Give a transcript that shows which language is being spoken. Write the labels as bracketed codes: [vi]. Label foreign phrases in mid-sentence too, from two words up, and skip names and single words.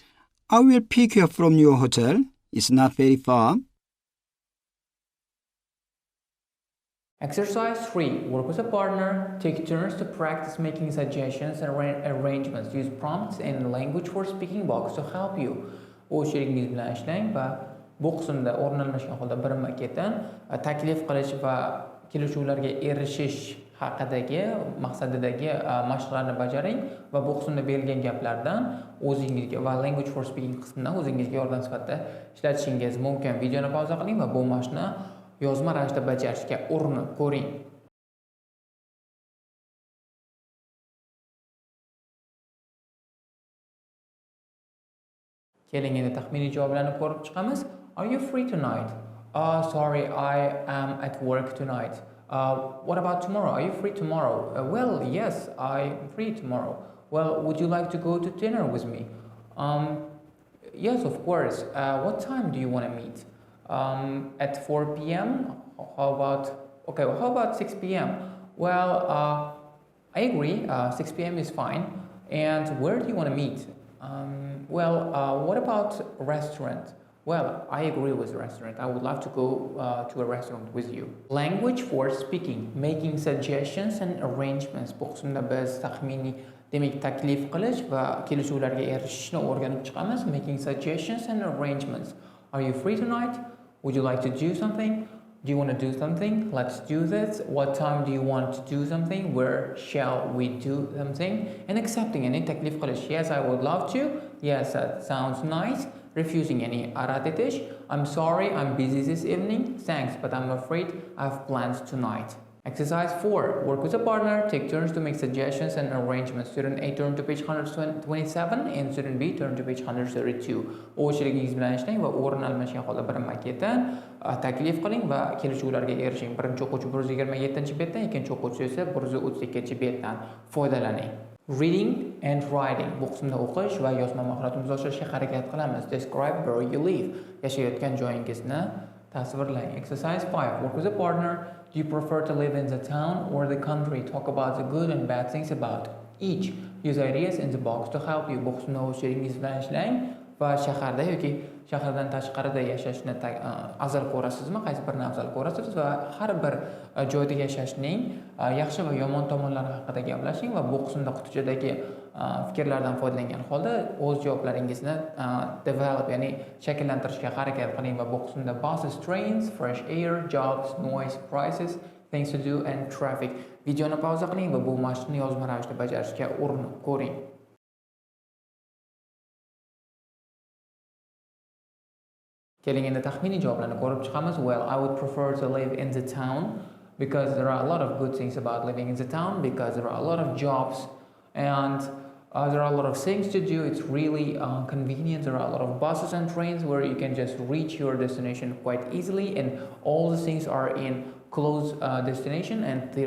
[en] I will pick you up from your hotel. It's not very far. Exercise 3. Work with a partner. Take turns to practice making suggestions and arrangements. Use prompts in language for speaking box to help you. [uz] O'z sherigingiz bilan ishlang va bu qismda o'rin almashgan holda birinma-ketin taklif qilish va kelishuvlarga erishish haqidagi maqsadidagi mashqlarni bajaring va bu qismda berilgan gaplardan o'zingizga va [en] language for speaking [uz] qismidan o'zingizga yordam sifatida ishlatishingiz mumkin. Videoni pauza qiling va bu mashqni yozma ravishda bajarishga urinib ko'ring. Keling endi taxminiy javoblarni ko'rib chiqamiz. [en] Are you free tonight? Sorry, I am at work tonight. What about tomorrow? Are you free tomorrow? Well, yes, I'm free tomorrow. Well, would you like to go to dinner with me? Yes, of course. What time do you want to meet? At 4 p.m.? How about 6 p.m.? Well, I agree. 6 p.m. is fine. And where do you want to meet? What about a restaurant? Well, I agree with the restaurant. I would love to go to a restaurant with you. Language for speaking, making suggestions and arrangements. [uz] Bu qismda biz taxminiy demak taklif qilish va kelishuvlarga erishishni o'rganib chiqamiz. [en] Making suggestions and arrangements. Are you free tonight? Would you like to do something? Do you want to do something? Let's do this. What time do you want to do something? Where shall we do something? And accepting any [uz] taklif qilish. [en] Yes, I would love to. Yes, that sounds nice. Refusing any [uz] rad etish. [en] I'm sorry, I'm busy this evening. Thanks, but I'm afraid I have plans tonight. Exercise 4. Work with a partner. Take turns to make suggestions and arrangements. Student A, turn to page 127 and student B, turn to page 132. [uz] O'z sherigingiz bilan ishlang va o'rin almashgan holda birinma-ketin taklif qiling va kelishuvlarga erishing. Birinchi o'quvchi 127-betdan, ikkinchi o'quvchi esa 132-betdan foydalaning. [en] Reading and writing. [uz] Bu qismda o'qish va yozma mahoratimizni oshirishga harakat qilamiz. [en] Describe where you live. [uz] Yashayotgan joyingizni tasvirlang. [en] Exercise 5. Work with a partner. Do you prefer to live in the town or the country? Talk about the good and bad things about each. Use ideas in the box to help you. [uz] Bu qismda o'z sheringiz bilan ishlang va shaharda yoki shahardan tashqarida yashashni afzal ko'rasizmi? Qaysi birini afzal ko'rasiz va har bir joyda yashashning yaxshi va yomon tomonlari haqida gaplashing va bu qismda qutichadagi fikrlardan foydalangan holda o'z javoblaringizni develop, ya'ni shakllantirishga harakat qiling va bu qismda [en] buses, trains, fresh air, jobs, noise, prices, things to do and traffic. [uz] Videoni pauza qiling va bu mashqni yozma ravishda bajarishga urinib ko'ring. Keling endi taxminiy javoblarni ko'rib chiqamiz. [en] Well, I would prefer to live in the town because there are a lot of good things about living in the town, because there are a lot of jobs and there are a lot of things to do. It's really convenient. There are a lot of buses and trains where you can just reach your destination quite easily, and all the things are in close destination and they're really convenient.